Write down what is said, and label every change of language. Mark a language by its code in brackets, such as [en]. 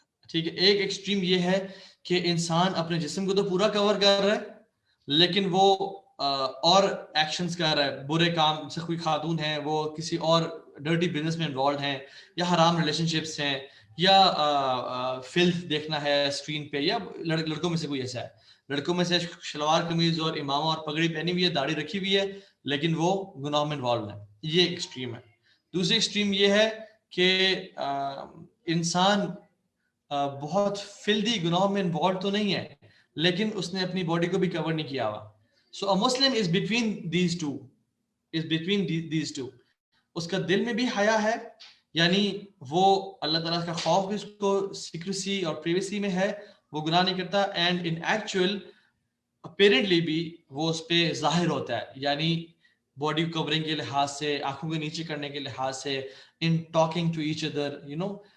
[ur] ٹھیک ہے, ایک ایکسٹریم یہ ہے کہ انسان اپنے جسم کو تو پورا کور کر رہا ہے لیکن وہ اور ایکشنز کر رہا ہے, برے کام سے, کوئی خاتون ہیں وہ کسی اور ڈرٹی بزنس میں انوالوڈ ہیں, یا حرام ریلیشن شپس ہیں, یا فلتھ دیکھنا ہے اسکرین پہ, یا لڑکوں میں سے کوئی ایسا ہے, لڑکوں میں سے شلوار قمیض اور امامہ اور پگڑی پہنی ہوئی ہے, داڑھی رکھی ہوئی ہے, لیکن وہ گناہ میں انوالوڈ ہے. یہ ایک ایکسٹریم ہے. دوسری ایکسٹریم یہ ہے کہ انسان بہت فلدی گناہ میں انوالوڈ تو نہیں ہے لیکن اس نے اپنی باڈی کو بھی کور نہیں کیا ہوا. [en] So a Muslim is between these two, is between these two. [ur] اس کا دل میں بھی حیا ہے, یعنی وہ اللہ تعالیٰ کا خوف بھی اس کو سیکریسی اور پریویسی میں ہے, وہ گناہ نہیں کرتا, [en] and in actual apparently [ur] بھی وہ اس پہ ظاہر ہوتا ہے, یعنی باڈی کورنگ کے لحاظ سے, آنکھوں کے نیچے کرنے کے لحاظ سے, [en] In talking to each other, you know.